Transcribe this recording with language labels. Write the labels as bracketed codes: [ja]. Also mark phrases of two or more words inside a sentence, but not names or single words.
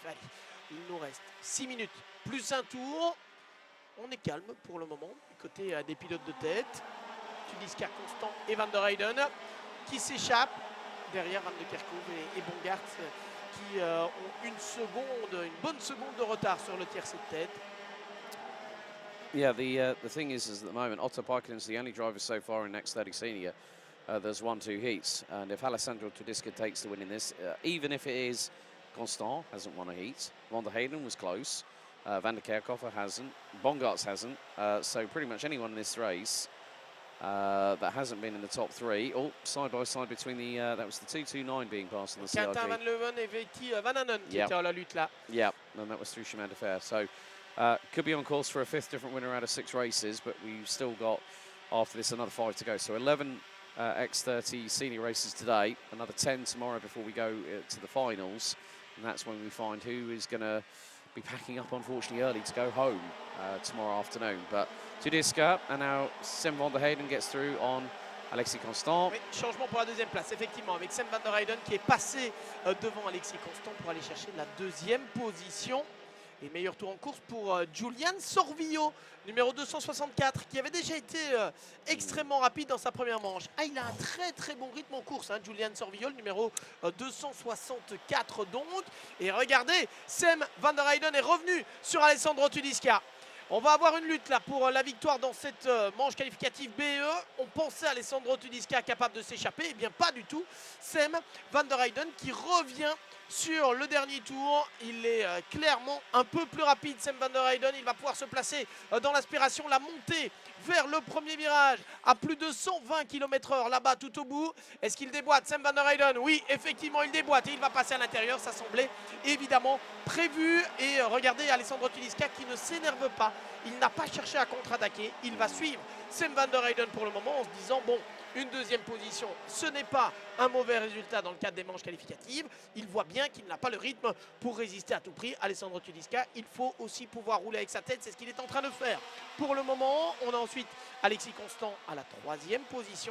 [fr] Allez, il nous reste 6 minutes plus un tour. On est calme pour le moment, du côté des pilotes de tête. Tudiska, Constant et Van der Heyden qui s'échappent. Derrière Van de Kerkhove et Bongartz qui ont une bonne seconde de retard sur le tiercé de tête. [en] Yeah, the thing is at the moment, Otto Parkinen's the only driver so far in X30 Senior. There's 1-2 heats, and if Alessandro Tudiska takes the win in this, even if it is Constant hasn't won a heat, Van der Heyden was close, Van der Kerkhove hasn't, Bongartz hasn't, so pretty much anyone in this race that hasn't been in the top 3, all side by side between the, that was the 229 being passed on the CRG. [fr] Quentin Van Leuven et Vetti Vananen qui étaient à la lutte là. [en] Yeah, and that was through Chemin de Fer. So could be on course for a 5th different winner out of 6 races, but we've still got, after this, another 5 to go. So 11 X30 senior races today, another 10 tomorrow before we go to the finals, and that's when we find who is going to be packing up, unfortunately, early to go home tomorrow afternoon. But Tudiska, and now Sam van der Heyden gets through on Alexis Constant. [fr] Oui, changement pour la 2e place, effectivement, avec Sam van der Heyden qui est passé devant Alexis Constant pour aller chercher la 2e position. Et meilleur tour en course pour Julian Sorvillo, numéro 264, qui avait déjà été extrêmement rapide dans sa première manche. Ah, il a un très très bon rythme en course, hein, Julian Sorvillo, le numéro 264 donc. Et regardez, Sam van der Heyden est revenu sur Alessandro Tudiska. On va avoir une lutte là pour la victoire dans cette manche qualificative BE. On pensait à Alessandro Tudiska capable de s'échapper. Eh bien pas du tout. Sam van der Heyden qui revient sur le dernier tour. Il est clairement un peu plus rapide, Sam van der Heyden. Il va pouvoir se placer dans l'aspiration, la montée vers le premier virage à plus de 120 km/h là-bas tout au bout. Est-ce qu'il déboîte, Sam van der Heyden? Oui, effectivement, il déboîte et il va passer à l'intérieur. Ça semblait évidemment prévu. Et regardez Alessandro Tudiska qui ne s'énerve pas. Il n'a pas cherché à contre-attaquer. Il va suivre Sam van der Heyden pour le moment en se disant, bon, une 2e position, ce n'est pas un mauvais résultat dans le cadre des manches qualificatives. Il voit bien qu'il n'a pas le rythme pour résister à tout prix. Alessandro Tudiska, il faut aussi pouvoir rouler avec sa tête. C'est ce qu'il est en train de faire. Pour le moment, on a ensuite Alexis Constant à la 3e position.